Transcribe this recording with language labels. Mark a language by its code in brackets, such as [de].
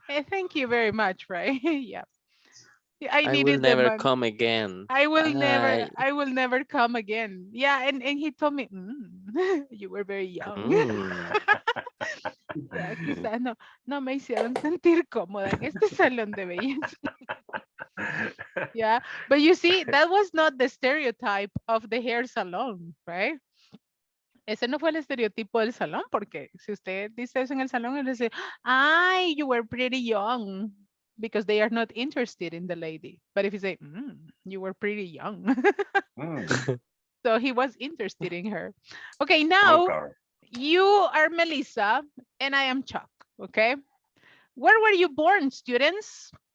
[en] Thank you very much, right? Yeah. I will never come again. I will never come again. Yeah, and he told me, you were very young. [es] Ya, quizás no me hicieron sentir cómoda en este salón de belleza. [en] Yeah, but you see, that was not the stereotype of the hair salon, right? [es] Ese no fue el estereotipo del salón, porque si usted dice eso en el salón, él dice, ay, [en] you were pretty young, because they are not interested in the lady. But if you say, you were pretty young. So he was interested in her. Okay, now you are Melissa and I am Chuck, okay? Where were you born, students?